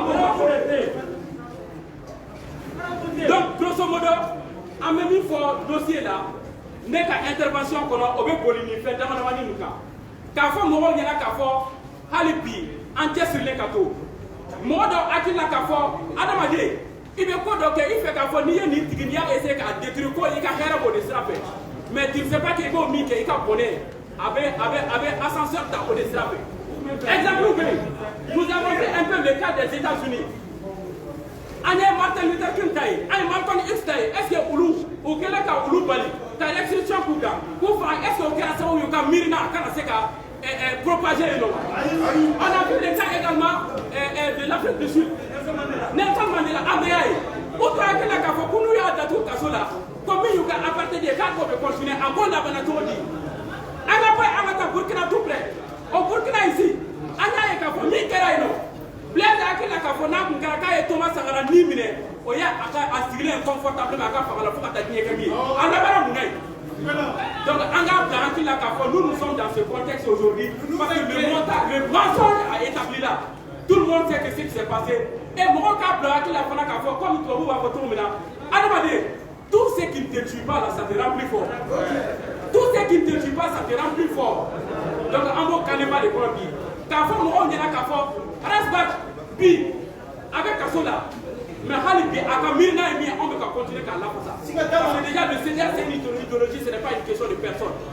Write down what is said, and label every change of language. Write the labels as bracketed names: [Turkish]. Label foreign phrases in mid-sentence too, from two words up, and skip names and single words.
[Bambara] donc grosso modo an bɛ min fɔ dossier la ne ka intervention kɔnɔ o bɛ boli nin fɛn dama damani ninnu kan k'a fɔ mɔgɔw ɲɛna k'a fɔ hali bi an cɛsirilen ka to mɔgɔ dɔw hakili la k'a fɔ adamaden i bɛ ko dɔ kɛ i fɛ k'a fɔ n'i ye nin tigi n'i y'a essayer k'a détruire ko i ka hɛrɛ b'o de sira fɛ [French] mais tu ne sais pas que [Bambara] i b'o min kɛ i ka bonheur a bɛ ascenseur ta o de sira fɛ exemple bɛ yen [French] nous avons fait un peu le cas des États-Unis [Bambara] an ye Martin Luther King ta ye an ye Malcolm X ta ye [French] est ce que [Bambara] olu u kɛlen ka olu bali ka restriction k'u kan k'u faga [French] est ce que [Bambara] o kɛra sababu ye ka miirina a kana se ka propager yen nɔ [French] on a vu le cas également de l'Afrique du Sud [Bambara] Nelson Mandela an bɛ y'a ye u tun hakili la k'a fɔ ko n'u y'a datugu kaso la ko min y'u ka apartheid ye k'a k'o bɛ continuer a k'o labɛnna cogo di an ka bɔ an ka taa Burkina [French] tout près [Bambara] o Burkina ici an y'a ye k'a fɔ min kɛra yen nɔ Blaise hakili la k'a fɔ n'a kun kɛra k'a ye Thomas Sankara ni minɛ o y'a a sigilen confortablement a ka fanga la fo [French] ka taa diɲɛ kɛ min ye a labanna mun na ye donc [Bambara] an k'a bila hakili la k'a fɔ [French] nous sommes dans ce contexte aujourd'hui parce que le mensonge a établi là tout le monde sait que ce qui s'est passé et [Bambara] mɔgɔw k'a bila hakili la fana k'a fɔ [French] comme [Bambara] tubabuw b'a fɔ cogo min na adamaden [French] tout ce qui ne te tue pas là ça te rend plus fort tout ce qui ne te tue pas ça te rend plus fort donc [Bambara] an b'o kanema de kɔnɔ bi k'a fɔ mɔgɔw ɲɛna k'a fɔ Rasbach bi a bɛ kaso la [French] mais [Bambara] hali bi a ka miirina ye min ye anw bɛ ka continuer k'a lafasa [French] parce que déjà le CDR c'est une idéologie ce n'est pas une question de personne